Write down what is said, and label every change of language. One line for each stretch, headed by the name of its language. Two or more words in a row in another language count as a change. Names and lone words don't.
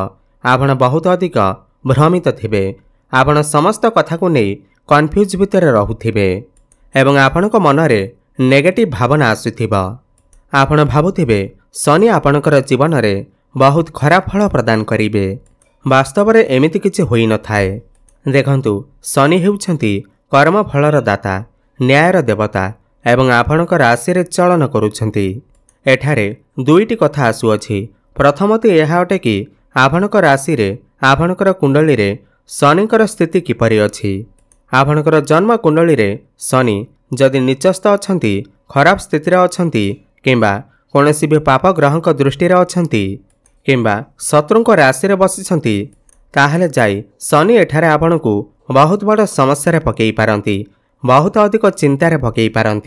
Odia: ଆପଣ ବହୁତ ଅଧିକ ଭ୍ରମିତ ଥିବେ। ଆପଣ ସମସ୍ତ କଥାକୁ ନେଇ କନଫ୍ୟୁଜ ଭିତରେ ରହୁଥିବେ ଏବଂ ଆପଣଙ୍କ ମନରେ ନେଗେଟିଭ ଭାବନା ଆସୁଥିବ। ଆପଣ ଭାବୁଥିବେ ଶନି ଆପଣଙ୍କର ଜୀବନରେ ବହୁତ ଖରାପ ଫଳ ପ୍ରଦାନ କରିବେ। ବାସ୍ତବରେ ଏମିତି କିଛି ହୋଇ ନ ଥାଏ। ଦେଖନ୍ତୁ ଶନି ହେଉଛନ୍ତି କର୍ମ ଫଳର ଦାତା, ନ୍ୟାୟର ଦେବତା ଏବଂ ଆପଣଙ୍କ ରାଶିରେ ଚଳନ କରୁଛନ୍ତି। ଏଠାରେ ଦୁଇଟି କଥା ଆସୁଅଛି। ପ୍ରଥମଟି ଏହା ଅଟେ କି ଆପଣଙ୍କ ରାଶିରେ ଆପଣଙ୍କର କୁଣ୍ଡଳୀରେ ଶନିଙ୍କର ସ୍ଥିତି କିପରି ଅଛି। ଆପଣଙ୍କର ଜନ୍ମ କୁଣ୍ଡଳୀରେ ଶନି ଯଦି ନୀଚସ୍ଥ ଅଛନ୍ତି, ଖରାପ ସ୍ଥିତିରେ ଅଛନ୍ତି କିମ୍ବା କୌଣସି ଭି ପାପ ଗ୍ରହଙ୍କ ଦୃଷ୍ଟିରେ ଅଛନ୍ତି କିମ୍ବା ଶତ୍ରୁଙ୍କ ରାଶିରେ ବସିଛନ୍ତି ତାହାହେଲେ ଯାଇ ଶନି ଏଠାରେ ଆପଣଙ୍କୁ ବହୁତ ବଡ଼ ସମସ୍ୟାରେ ପକାଇ ପାରନ୍ତି, ବହୁତ ଅଧିକ ଚିନ୍ତାରେ ପକାଇ ପାରନ୍ତି।